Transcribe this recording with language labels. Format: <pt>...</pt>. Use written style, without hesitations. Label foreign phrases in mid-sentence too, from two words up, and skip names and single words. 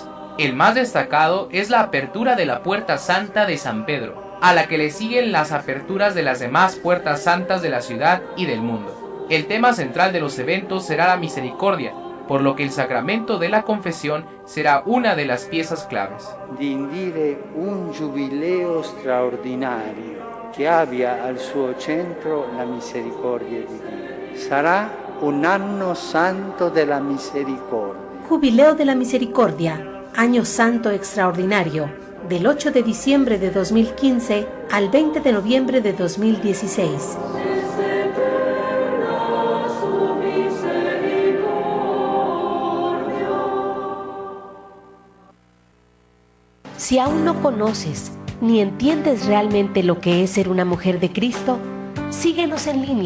<es>El más destacado es la apertura de la Puerta Santa de San Pedro, a la que le siguen las aperturas de las demás puertas santas de la ciudad y del mundo. El tema central de los eventos será la misericordia, por lo que el sacramento de la confesión será una de las piezas claves.</es> <it>Di indire un giubileo straordinario che abbia al suo centro la misericordia di Dio. Sarà un anno santo della misericordia.</it> <es>Jubileo de la Misericordia, Año Santo Extraordinario, del 8 de diciembre de 2015 al 20 de noviembre de 2016. Si aún no conoces ni entiendes realmente lo que es ser una mujer de Cristo, síguenos en línea.</es>